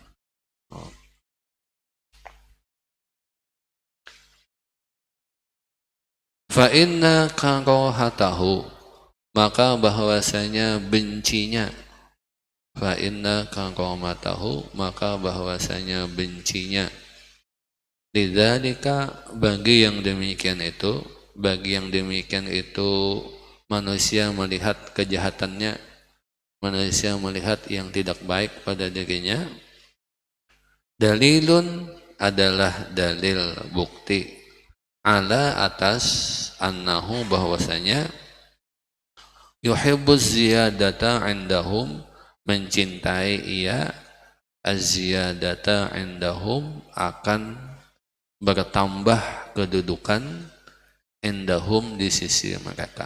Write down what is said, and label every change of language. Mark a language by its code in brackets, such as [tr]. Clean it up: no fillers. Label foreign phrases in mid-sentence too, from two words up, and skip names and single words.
[ar] Fa inna karahatahu, [id] maka bahwasanya bencinya, [ar] fa inna karahatahu, [id] maka bahwasanya bencinya, lidzalika bagi yang demikian itu, bagi yang demikian itu manusia melihat kejahatannya, manusia melihat yang tidak baik pada dirinya, dalilun adalah dalil bukti, ala atas annahu bahwasanya, [ar] yuhibbuz ziyadata indahum, [id] mencintai ia, [ar] az-ziyadata indahum [id] akan bertambah kedudukan, indahum di sisi mereka.